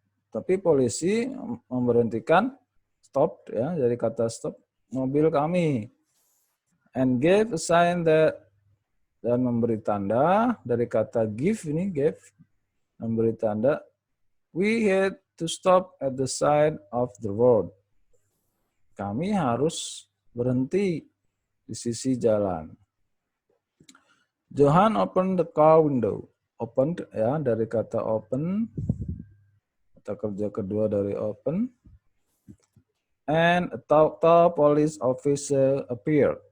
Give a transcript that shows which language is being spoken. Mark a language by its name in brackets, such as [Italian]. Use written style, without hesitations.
[Indonesian] Tapi polisi memberhentikan, stop ya, dari kata stop, mobil kami, [English] and gave a sign that, [Indonesian] dan memberi tanda dari kata give, ini give, memberi tanda, [English] we had to stop at the side of the road. [Indonesian] Kami harus berhenti di sisi jalan. [English] Johan opened the car window. [Indonesian] Opened ya, dari kata open, kata kerja kedua dari open. [English] And a tall police officer appeared.